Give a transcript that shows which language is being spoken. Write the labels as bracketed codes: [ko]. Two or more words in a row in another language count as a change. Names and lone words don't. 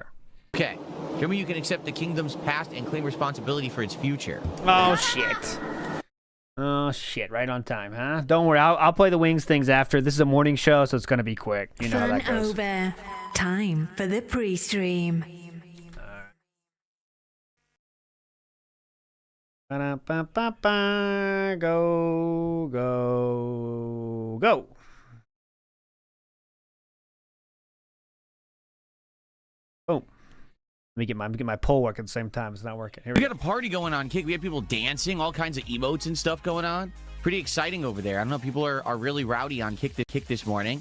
[en] Okay. Show me you can accept the kingdom's past and claim responsibility for its future. Oh, shit. Oh, shit. Right on time, huh? Don't worry. I'll play the wings things after. This is a morning show, so it's going to be quick. You know how that goes. Over. Time for the pre-stream. Ba-da-ba-ba-ba. Go, go, go. Boom. Let me get my poll working at the same time. It's not working. Here We we got a party going on, Kick. We have people dancing, all kinds of emotes and stuff going on. Pretty exciting over there. I don't know, people are really rowdy on Kick this morning.